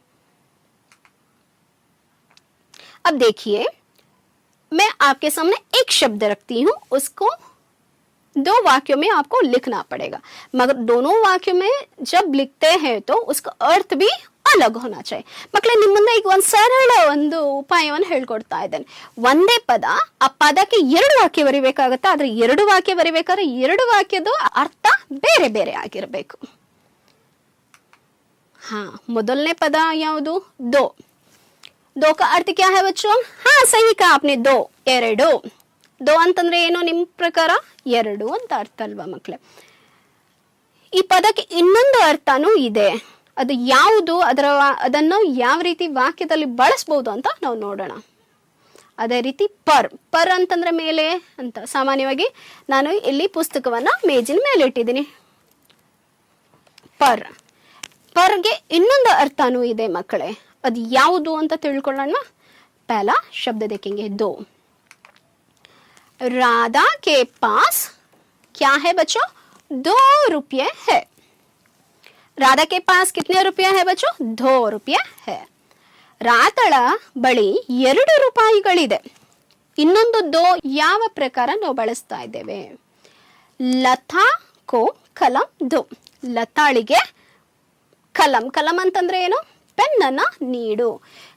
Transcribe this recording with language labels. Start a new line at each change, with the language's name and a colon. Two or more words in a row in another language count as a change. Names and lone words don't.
Hindi: अब देखिए, मैं आपके सामने एक शब्द रखती हूं, उसको दो वाक्यों में आपको लिखना पड़ेगा. मगर दोनों वाक्यों में जब लिखते हैं तो उसका अर्थ भी अलग होना चाहिए.
Kannada: ಮಕ್ಕಳೇ, ನಿಮ್ಮ ಮುಂದೆ ಈಗ ಒಂದು ಸರಳ ಒಂದು ಉಪಾಯವನ್ನು ಹೇಳ್ಕೊಡ್ತಾ ಇದ್ದೇನೆ. ಒಂದೇ ಪದ, ಆ ಪದಕ್ಕೆ ಎರಡು ವಾಕ್ಯ ಬರಿಬೇಕಾಗುತ್ತೆ. ಆದ್ರೆ ಎರಡು ವಾಕ್ಯ ಬರಿಬೇಕಾದ್ರೆ ಎರಡು ವಾಕ್ಯದ ಅರ್ಥ ಬೇರೆ ಬೇರೆ ಆಗಿರಬೇಕು. ಹಾ, ಮೊದಲನೇ ಪದ ಯಾವುದು? ದೋ.
Hindi: दो का अर्थ क्या है बच्चों? हाँ, सही कहा आपने, दो,
Kannada: ಎರಡು. ದೋ ಅಂತಂದ್ರೆ ಏನು ನಿಮ್ಮ ಪ್ರಕಾರ? ಎರಡು ಅಂತ ಅರ್ಥ ಅಲ್ವಾ ಮಕ್ಕಳೇ? ಈ ಪದಕ್ಕೆ ಇನ್ನೊಂದು ಅರ್ಥನೂ ಇದೆ. ಅದು ಯಾವುದು, ಅದನ್ನು ಯಾವ ರೀತಿ ವಾಕ್ಯದಲ್ಲಿ ಬಳಸಬಹುದು ಅಂತ ನಾವು ನೋಡೋಣ. ಅದೇ ರೀತಿ ಪರ್ ಅಂತಂದ್ರೆ ಮೇಲೆ ಅಂತ. ಸಾಮಾನ್ಯವಾಗಿ ನಾನು ಇಲ್ಲಿ ಪುಸ್ತಕವನ್ನ ಮೇಜಿನ ಮೇಲೆ ಇಟ್ಟಿದ್ದೀನಿ. ಪರ್ಗೆ ಇನ್ನೊಂದು ಅರ್ಥನೂ ಇದೆ ಮಕ್ಕಳೇ. ಅದು ಯಾವುದು ಅಂತ ತಿಳ್ಕೊಳ್ಳೋಣ.
Hindi: पहला शब्द देखेंगे, दो. राधा के पास क्या है बच्चों? 2 रुपये है. राधा के पास कितने रुपये है बच्चों? 2 रुपये है.
Kannada: ರಾಧಳ ಬಳಿ 2 ರೂಪಾಯಿಗಳಿದೆ. ಇನ್ನೊಂದು ದೋ ಯಾವ ಪ್ರಕಾರ ನಾವು ಬಳಸ್ತಾ ಇದ್ದೇವೆ?
Hindi: लता को कलम दो.
Kannada: ಲತಾಳಿಗೆ ಕಲಂ. ಕಲಂ ಅಂತಂದ್ರೆ ಏನು? ಪೆನ್ನನ್ನ ನೀಡು.